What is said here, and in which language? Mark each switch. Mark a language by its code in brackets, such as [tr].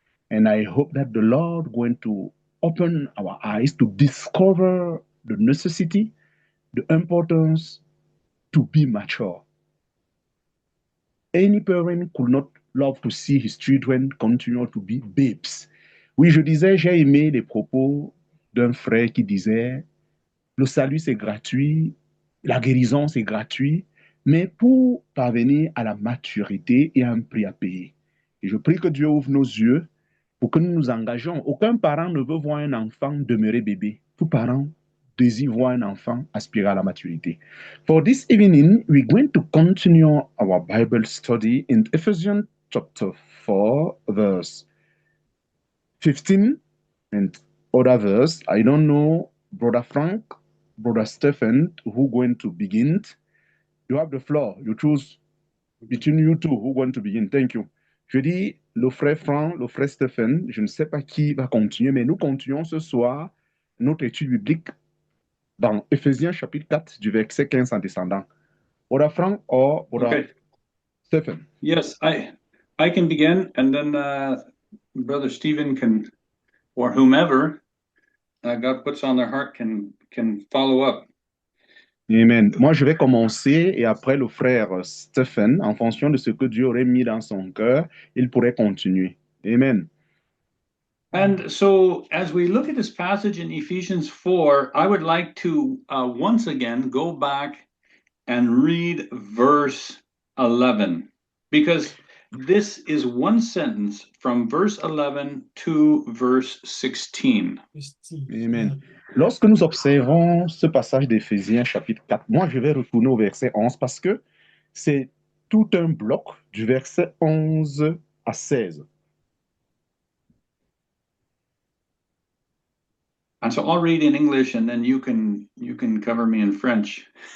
[en] And I hope that the Lord going to open our eyes to discover the necessity, the importance to be mature. Any parent could not love to see his children continue to be babes. [fr] Oui, je disais, j'ai aimé les propos d'un frère qui disait, le salut c'est gratuit, la guérison c'est gratuit, mais pour parvenir à la maturité, il y a un prix à payer. Et je prie que Dieu ouvre nos yeux pour que nous nous engagions. Aucun parent ne veut voir un enfant demeurer bébé. Tout parent désire voir un enfant aspirer à la maturité. [en] For this evening, we're going to continue our Bible study in Ephesians chapter 4, verse 15 and other verse. I don't know, Brother Frank, Brother Stephen, who going to begin. You have the floor. You choose between you two who going to begin. Thank you. [fr] Je dis le frère Franck, le frère Stephen, je ne sais pas qui va continuer, mais nous continuons ce soir notre étude biblique dans Éphésiens chapitre 4 du verset 15 en descendant. [en] Brother Frank or Brother Okay. Stephen? Yes, I can begin, and then Brother Stephen can, or whomever God puts on their heart can follow up. Amen. [fr] Moi, je vais commencer et après le frère Stephen, en fonction de ce que Dieu aurait mis dans son cœur, il pourrait continuer. Amen. [en] And so, as we look at this passage in Ephesians 4, I would like to once again go back and read verse 11, because this is one sentence from verse 11 to verse 16. Amen. [fr] Lorsque nous observons ce passage d'Éphésiens chapitre 4, moi je vais retourner au verset 11 parce que C'est tout un bloc du verset 11 à 16. [en] And so I'll read in English and then you can cover me in French.